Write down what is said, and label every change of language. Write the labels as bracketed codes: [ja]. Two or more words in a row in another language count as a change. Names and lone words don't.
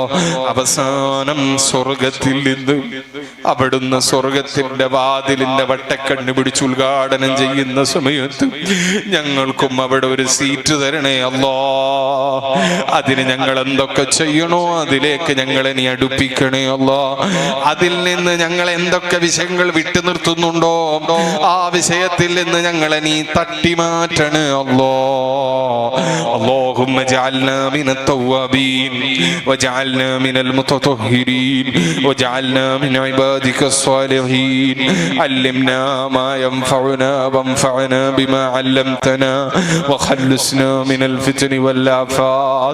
[ml] അവസാനം സ്വർഗത്തിൽ നിന്ന് അവിടുന്ന് സ്വർഗത്തിന്റെ വാതിലിന്റെ വട്ടക്കണ്ണ് പിടിച്ച് ഉദ്ഘാടനം ചെയ്യുന്ന സമയത്ത് ഞങ്ങൾക്കും അവിടെ ഒരു സീറ്റ് തരണേ അല്ലാ. അതിന് ഞങ്ങൾ എന്തൊക്കെ ചെയ്യണോ അതിലേക്ക് ഞങ്ങളെ നീ അടുപ്പിക്കണേ അല്ലാ. അതിൽ നിന്ന് ഞങ്ങൾ എന്തൊക്കെ വിഷയങ്ങൾ വിട്ടു നിർത്തുന്നുണ്ടോ ആ വിഷയത്തിൽ നിന്ന് ഞങ്ങളെ നീ തട്ടിമാറ്റണേ അല്ലാ. [ar] اللهم اجعلنا من التوابين واجعلنا من المتطهرين واجعلنا من عبادك الصالحين. علمنا ما ينفعنا وانفعنا بما علمتنا وخلصنا من الفتن والآفات.